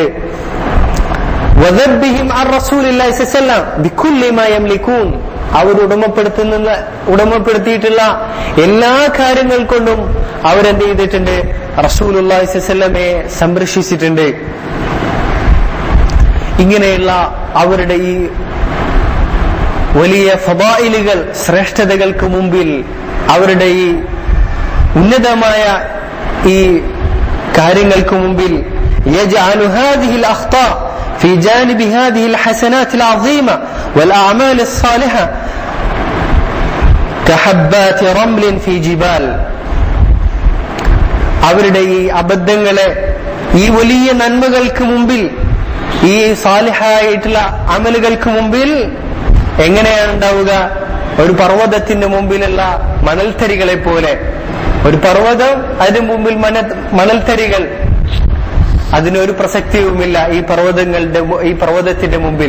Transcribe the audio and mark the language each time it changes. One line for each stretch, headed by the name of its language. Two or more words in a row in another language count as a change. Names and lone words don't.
Arabic: وذبهم عن رسول الله صلى الله عليه وسلم بكل ما يملكون,
Malayalam: അവർ ഉടമപ്പെടുത്തിയിട്ടുള്ള എല്ലാ കാര്യങ്ങൾ കൊണ്ടും അവരെന്ത് ചെയ്തിട്ടുണ്ട്, റസൂലുള്ളാഹി
Arabic: صلى الله عليه
Malayalam: വസല്ലമയെ സംരക്ഷിച്ചിട്ടുണ്ട്. ഇങ്ങനെയുള്ള അവരുടെ ഈ വലിയ ഫദായിലുകൾ, ശ്രേഷ്ഠതകൾക്ക് മുമ്പിൽ, അവരുടെ ഈ ഉന്നതമായ ഈ കാര്യങ്ങൾക്ക് മുമ്പിൽ
Arabic: يجعل هذه الأخطاء في جانب هذه الحسنات العظيمة والأعمال الصالحة كحبات رمل في جبال.
Malayalam: അവരുടെ ഈ അബദ്ധങ്ങളെ ഈ വലിയ നന്മകൾക്ക് മുമ്പിൽ, ഈ സാലിഹായിട്ടുള്ള അമലുകൾക്ക് മുമ്പിൽ എങ്ങനെയാണ് ഉണ്ടാവുക? ഒരു പർവ്വതത്തിന്റെ മുമ്പിലുള്ള മണൽത്തരികളെ പോലെ. ഒരു പർവ്വതം, അതിന് മുമ്പിൽ മണൽത്തരികൾ, അതിനൊരു പ്രസക്തിയുമില്ല ഈ പർവ്വതത്തിന്റെ മുമ്പിൽ.